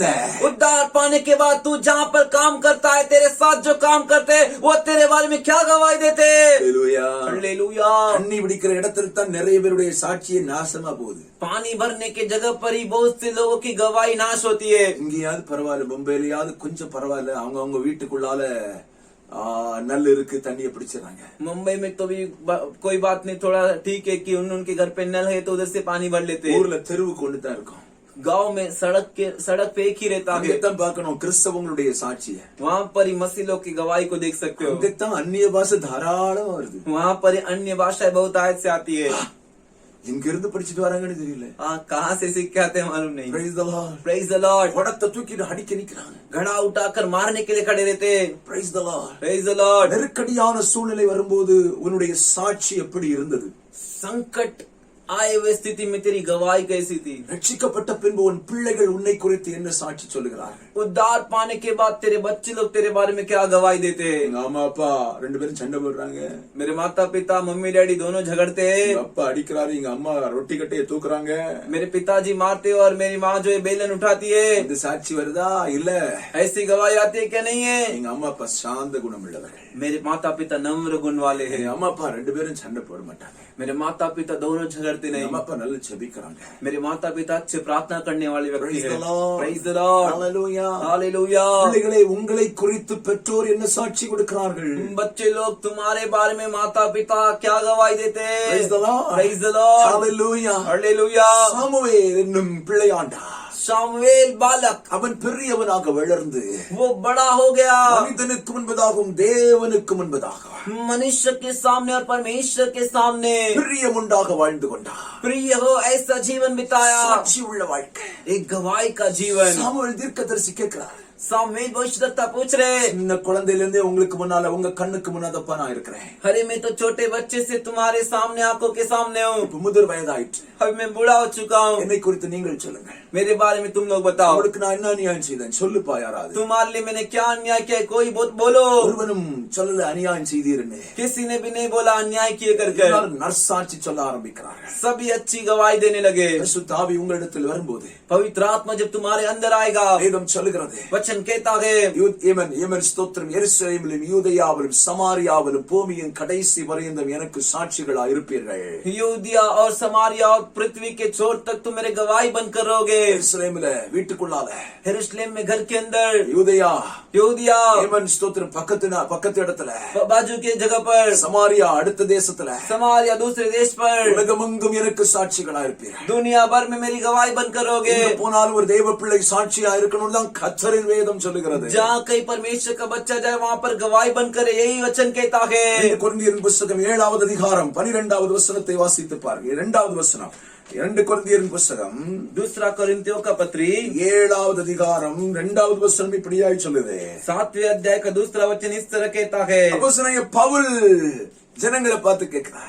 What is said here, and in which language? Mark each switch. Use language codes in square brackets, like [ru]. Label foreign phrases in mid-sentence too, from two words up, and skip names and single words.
[hi] उद्धार पाने के बाद तू जहाँ पर काम करता है तेरे साथ जो काम करते हैं वो तेरे बारे में क्या गवाही देते हैं। [ta] அல்லேலூயா. [hi] हालेलुया, [ta] தண்ணி பிடிக்கிற இடத்துல தான் நிறைய பேருடைய சாட்சியே நாசமா போகுது. [hi] पानी भरने की जगह पर ही बहुत से लोगों की गवाही नाश होती है। [ta] இங்கேயாவது பரவாயில்ல, மும்பையிலயாவது கொஞ்சம் பரவாயில்ல, அவங்க வீட்டுக்குள்ளால नल இருக்கு, தண்ணியை பிடிச்சிடறாங்க. [hi] मुंबई में तो भी कोई बात नहीं, थोड़ा ठीक है कि उनके घर पे नल है तो उधर से पानी भर लेते हैं। [ta] ஊர்ல தெருவுக்கு ஒண்ணு தான் இருக்கும், [hi] गांव में सड़क पे एक ही रहता है, [ta] அங்கத்தான் பார்க்கணும் கிறிஸ்தவங்களுடைய சாட்சியை, [hi] वहाँ पर ही मसीहों की गवाही को देख सकते हो। [ta] அங்கத்தான் அந்நிய பாஷை தாராளம் வருது, [hi] वहाँ पर ही अन्य भाषाएं बहुत आयत से आती है। [ta] இங்க இருந்து படிச்சுட்டு வராங்கன்னு தெரியல, [hi] कहाँ से सीख के आते हैं मालूम नहीं। [en] Praise the Lord. Praise the Lord, [ta] குடத்தை தூக்கிட்டு அடிக்க நிக்கிறாங்க, [hi] घड़ा उठाकर मारने के लिए खड़े रहते हैं। [en] Praise the Lord. Praise the Lord, [ta] நெருக்கடியான சூழ்நிலை வரும்போது உன்னுடைய சாட்சி எப்படி இருந்தது, [hi] संकट आए हुए स्थिति में तेरी गवाही कैसी थी। [ta] ரட்சிக்கப்பட்ட பின்பு உன் பிள்ளைகள் உன்னை குறித்து என்ன சாட்சி சொல்லுகிறார்கள், [hi] उद्धार पाने के बाद तेरे बच्चे लोग तेरे बारे में क्या गवाही देते हैं। [ta] எங்க அம்மா அப்பா ரெண்டு பேரும் சண்டை போடுறாங்க, [hi] मेरे माता पिता मम्मी डैडी दोनों झगड़ते हैं, [ta] எங்க அப்பா அடிக்கிறாரு, எங்க அம்மா ரொட்டி கட்டையை தூக்குறாங்க, [hi] मेरे पिताजी मारते और मेरी माँ जो है बेलन उठाती है। [ta] இந்த சாட்சி வருதா இல்ல, [hi] ऐसी गवाही आती है क्या नहीं है। [ta] எங்க அம்மா அப்பா சாந்த குணம் உள்ளவர்கள், [hi] मेरे माता पिता नम्र गुण वाले [ta] எங்க [hi] हैं। [ta] அம்மா அப்பா ரெண்டு பேரும் சண்டை போட மாட்டாங்க, [hi] मेरे माता पिता दोनों झगड़ते [ta] எங்க [hi] नहीं। [ta] அம்மா அப்பா நல்ல ஜெபிக்கிறாங்க. [hi] मेरे माता पिता अच्छे प्रार्थना करने वाले व्यक्ति [en] Praise [hi] हैं। [en] the Lord. Praise the Lord. Hallelujah. Hallelujah. [ta] பிள்ளைகளே, உங்களை குறித்து பெற்றோர் என்ன சாட்சி கொடுக்கிறார்கள், [hi] बच्चे लोग तुम्हारे बारे में माता पिता क्या गवाही देते हैं। [en] Praise the Lord. Praise the Lord. Hallelujah. Hallelujah. [ta] சாமுவேல் என்னும் பிள்ளையாண்டா, [hi] शामुएल बालक [ta] அவன் பெரியவனாக வளர்ந்து [hi] वो बड़ा हो गया, [ta] மனிதனுக்கு முன்பதாகவும் தேவனுக்கு முன்பதாக [hi] मनुष्य के सामने और परमेश्वर के सामने [ta] பிரியமுண்டாக வாழ்ந்து கொண்டான், [hi] प्रिय हो ऐसा जीवन बिताया, [ta] சாட்சி உள்ள வாழ்க்கை. [hi] एक गवाही का जीवन। [ta] சாமுவேல் தீர்க்கதரிசி கேட்கிறார், [hi] सामुएल भविष्यवक्ता पूछ रहे, [ta] சின்ன குழந்தையில இருந்தே உங்களுக்கு முன்னால உங்க கண்ணுக்கு முன்னாதப்பா நான் இருக்கிறேன், [hi] अरे मैं तो छोटे बच्चे से तुम्हारे सामने आंखों के सामने हूँ, [ta] இப்ப முதிர் வயதாயிற்று, [hi] अब मैं बूढ़ा हो चुका हूँ, [ta] என்னை குறித்து நீங்கள் சொல்லுங்க, [hi] मेरे बारे में तुम लोग बताओ, [ta] உங்களுக்கு நான் என்ன அநியாயம் செய்தேன் சொல்லுப்பா யாராவது, [hi] तुम्हारे लिए मैंने क्या अन्याय किया है, कोई बहुत बोलो। [ta] ஒருவனும் சொல்லல அநியாயம் செய்தீர்னு, [hi] किसी ने भी नहीं बोला अन्याय किए कर कर, [ta] எல்லாரும் நற்சாட்சி சொல்ல ஆரம்பிக்கிறார்கள். [hi] सभी अच्छी गवाही देने लगे। [ta] பரிசுத்த ஆவி உங்களிடத்தில் வரும்போது [hi] पवित्र आत्मा जब तुम्हारे अंदर आएगा, [ta] வேதம் சொல்லுகிறது, [hi] वचन वचन कहता है, [ta] ஏமன் ஸ்தோத்திரம், எருசலேமிலும் யூதேயாவிலும் சமாரியாவிலும் பூமியின் கடைசி பரியந்தம் எனக்கு சாட்சிகளா இருப்பீர்கள். [hi] यूदिया और समारिया और पृथ्वी के छोर तक तुम मेरे गवाही बनकर रहोगे. [ta] எருசலேமில வீட்டுக்குள்ளால, [hi] यरूशलेम में घर के अंदर, [ta] யூதேயா [hi] यूदिया [ta] ஏமன் ஸ்தோத்திரம் பக்கத்து இடத்துல, [hi] बाजू के जगह पर, [ta] சமாரியா அடுத்த தேசத்துல, [hi] समारिया दूसरे देश पर, [ta] உலகமெங்கும் எனக்கு சாட்சிகளா இருப்பீர்கள். [hi] दुनिया भर में मेरी गवाही बनकर रहोगे. [ta] போனாலும் ஒரு தேவ பிள்ளை சாட்சியா இருக்கணும் தான் கர்த்தரின் வேதம் சொல்லுகிறது. [hi] जहाँ कहीं परमेश्वर का बच्चा जाए वहाँ पर गवाही बनकर, यही वचन कहता है. [ta] கொரிந்தியரின் புத்தகம் 7வது அதிகாரம் 12வது வசனத்தை வாசித்து பாருங்க. 2வது வசனம், 2 கொரிந்தியரின் புத்தகம் [hi] दूसरा कोरिन्थियों का पत्री [ta] 7வது அதிகாரம் 2வது வசனம் இப்படியாய் சொல்லுது. [hi] 7वें अध्याय का दूसरा वचन इस तरह कहता है. [ta] அப்போஸ்தலனாகிய பவுல் ஜனங்களை பார்த்து கேட்கிறார்,